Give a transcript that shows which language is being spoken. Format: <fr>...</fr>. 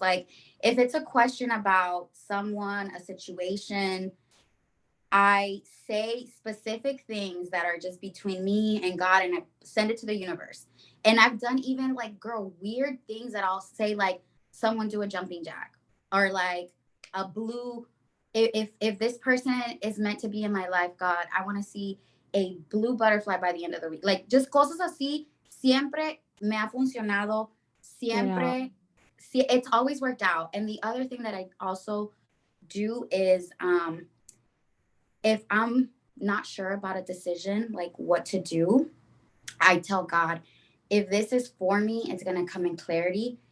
<en>Like, if it's a question about someone, a situation, I say specific things that are just between me and God, and I send it to the universe. And I've done even like, girl, weird things that I'll say, like, someone do a jumping jack, or like a blue. If this person is meant to be in my life, God, I want to see a blue butterfly by the end of the week. Like, just</en> <es>cosas así. Siempre me ha funcionado.</es> <en>Yeah.</en> <es>Siempre.</es> <en>See, it's always worked out. And the other thing that I also do is if I'm not sure about a decision, like what to do, I tell God, if this is for me, it's going to come in clarity.</en>